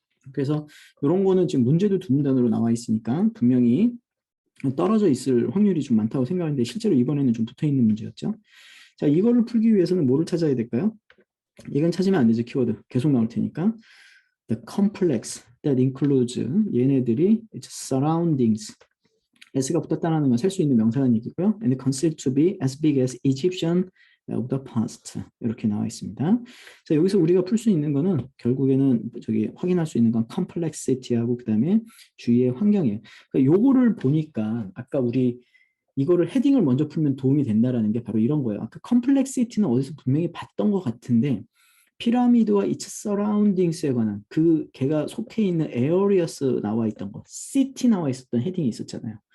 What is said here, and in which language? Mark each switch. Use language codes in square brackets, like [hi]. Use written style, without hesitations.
[ko] 그래서 이런 거는 지금 문제도 두 문단으로 나와 있으니까 분명히 떨어져 있을 확률이 좀 많다고 생각하는데 실제로 이번에는 좀 붙어 있는 문제였죠. 자, 이거를 풀기 위해서는 뭐를 찾아야 될까요? 이건 찾으면 안 되죠. 키워드 계속 나올 테니까. [en] The complex that includes, [ko] 얘네들이 surroundings, s가 붙었다는 건 살 수 있는 명사라는 얘기고요. [en] And considered to be as big as Egyptian of the past, 이렇게 나와 있습니다. [ko] 자, 여기서 우리가 풀 수 있는 거는 결국에는 저기 확인할 수 있는 건 complexity하고 그 다음에 주위의 환경이에요. 그러니까 요거를 보니까 아까 우리 이거를 헤딩을 먼저 풀면 도움이 된다라는 게 바로 이런 거예요. 아까 컴플렉시티는 어디서 분명히 봤던 것 같은데 피라미드와 its surroundings에 관한 걔가 속해 있는 areas 나와 있던 거, city 나와 있었던 헤딩이 있었잖아요.